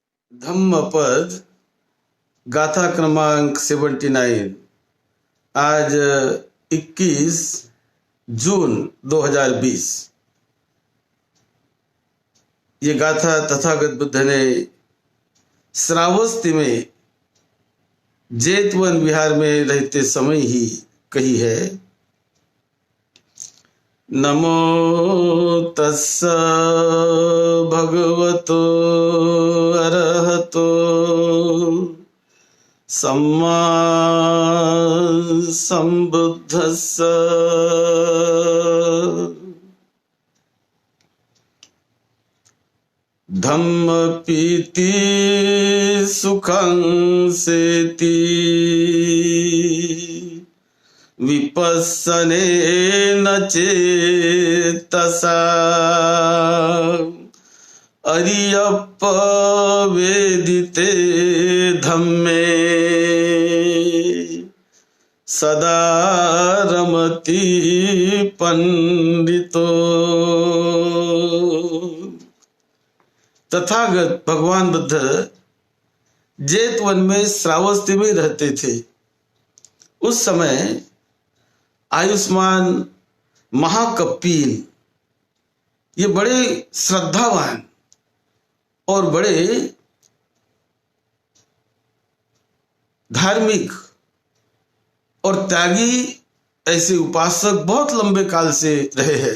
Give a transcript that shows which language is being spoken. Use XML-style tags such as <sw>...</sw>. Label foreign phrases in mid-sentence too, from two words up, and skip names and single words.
<hi>धम्मपद गाथा क्रमांक 79 आज 21 जून 2020। ये गाथा तथागत बुद्ध ने श्रावस्ती में जेतवन विहार में रहते समय ही कही है।</hi> <pi>नमो तस्स भगवतो अरहतो सम्मा संबुद्धस्स। धम्म पीति सुखं सेति विपस्सने न चेतसा अरियप्प वेदिते धम्मे सदा रमति पंडितो।</pi> <hi>तथागत भगवान बुद्ध जेतवन में श्रावस्ती में रहते थे। उस समय आयुष्मान महाकपिल ये बड़े श्रद्धावान और बड़े धार्मिक और त्यागी ऐसे उपासक बहुत लंबे काल से रहे हैं।</hi>